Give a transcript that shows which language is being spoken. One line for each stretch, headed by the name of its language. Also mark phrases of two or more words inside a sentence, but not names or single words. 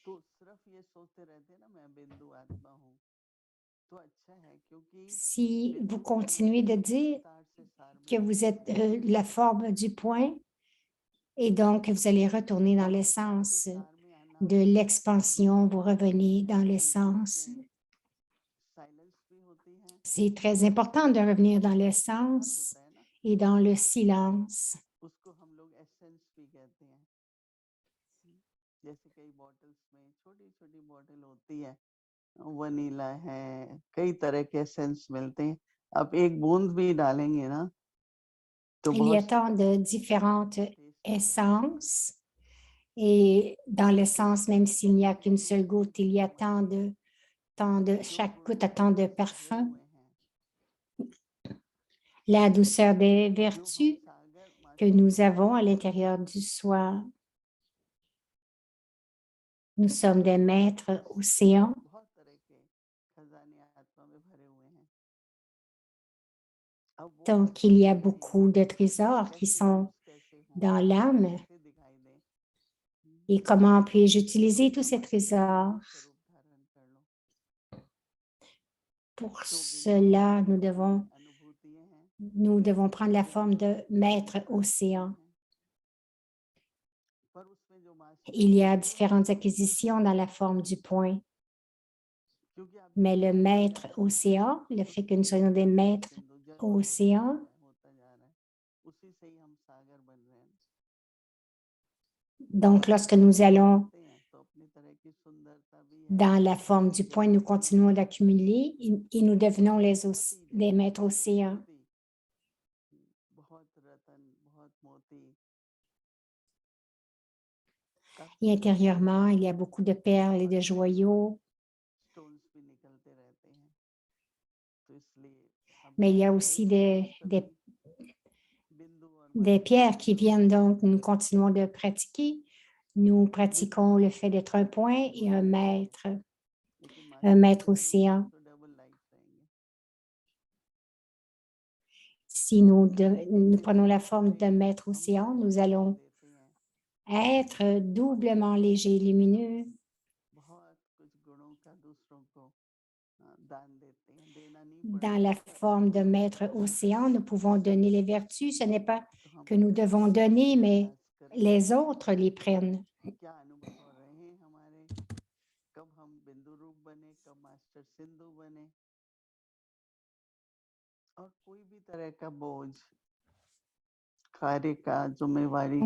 French: Si vous continuez de dire que vous êtes la forme du point et donc vous allez retourner dans l'essence de l'expansion, vous revenez dans l'essence. C'est très important de revenir dans l'essence et dans le silence.
Hindi: वनीला है, कई तरह के एसेंस मिलते हैं। आप एक बूंद भी डालेंगे ना तो
French: Il y a
Hindi: बहुत
French: tant de différentes essences et dans l'essence, même s'il n'y a qu'une seule goutte, il y a chaque goutte a tant de parfum. La douceur des vertus que nous avons à l'intérieur du soi. Nous sommes des maîtres océans.
Hindi: अब वो
French: Donc, il y a
Hindi: नहीं है
French: beaucoup de
Hindi: कि
French: trésors qui
Hindi: कैसे
French: sont
Hindi: यूज कैसे हो
French: dans l'âme.
Hindi: कैसे दिखाई दे
French: Et comment puis-je utiliser tous ces trésors?
Hindi: दिव्य स्वरूप धारण कर लो
French: Pour
Hindi: तो बिंदु रूप
French: cela,
Hindi: में अपनी अनुभूतियां हैं
French: nous devons prendre la forme
Hindi: विभिन्न
French: de maître
Hindi: अनुभूतियां
French: océan.
Hindi: हैं पर उसमें जो मास्टर
French: Il y
Hindi: है
French: a
Hindi: वो हम
French: différentes
Hindi: हैं
French: acquisitions dans la forme du point,
Hindi: क्योंकि आप
French: mais le
Hindi: देखिए जैसे
French: maître
Hindi: जैसे हम
French: océan, le
Hindi: उस
French: fait que nous soyons des
Hindi: बिंदु से
French: maîtres
Hindi: सिंधु जल से
French: océan,
Hindi: होता जा रहा है उसी से ही हम सागर बन रहे हैं
French: donc lorsque
Hindi: जब
French: nous
Hindi: हम
French: allons
Hindi: बढ़ते हैं तो अपनी तरह की सुंदरता भी है
French: dans la forme du point, nous
Hindi: जैसे कि
French: continuons d'accumuler et nous devenons
Hindi: बहुत ही
French: des
Hindi: ढेर
French: maîtres océans.
Hindi: बहुत ही बहुत रतन बहुत मोती काफी
French: Et
Hindi: सारे
French: intérieurement, il y a beaucoup de perles et de
Hindi: पत्थर और
French: joyaux,
Hindi: स्टोन्स भी निकलते रहते हैं तो इसलिए
French: mais il y
Hindi: अभ्यास
French: a
Hindi: करें
French: aussi
Hindi: हम सभी बिंदु और
French: des
Hindi: मास्टर
French: pierres
Hindi: को
French: qui viennent. Donc, nous continuons de pratiquer. Nous
Hindi: बिंदु
French: pratiquons le
Hindi: रूप
French: fait
Hindi: में
French: d'être un point et
Hindi: वही रहेंगे लेकिन
French: un
Hindi: मास्टर
French: maître
Hindi: बिंदु रूप में
French: océan.
Hindi: तो
English: double light
Hindi: रहेंगे
French: Si nous
Hindi: जिस
French: prenons la
Hindi: रूप
French: forme
Hindi: में
French: d'un maître
Hindi: हम
French: océan,
Hindi: सारे
French: nous
Hindi: ज्ञान
French: allons
Hindi: देते हैं
French: être doublement légers et lumineux.
Hindi: बहुत कुछ गुणों का दूसरों को दान देते हैं देना नहीं
French: Dans
Hindi: पड़ता
French: la
Hindi: पर
French: forme de
Hindi: अनुभव
French: maître
Hindi: करना
French: océan,
Hindi: पड़ता
French: nous
Hindi: है
French: pouvons donner les vertus. Ce n'est pas
Hindi: तो हम
French: que nous
Hindi: अपने
French: devons
Hindi: जीवन में
French: donner, mais
Hindi: अभ्यास करें
French: les autres les prennent.
Hindi: क्या अनुभव हो रहे हैं हमारे कब हम बिंदु रूप बने कब मास्टर सिंधु बने और कोई भी तरह का बोझ कार्य का जिम्मेवारी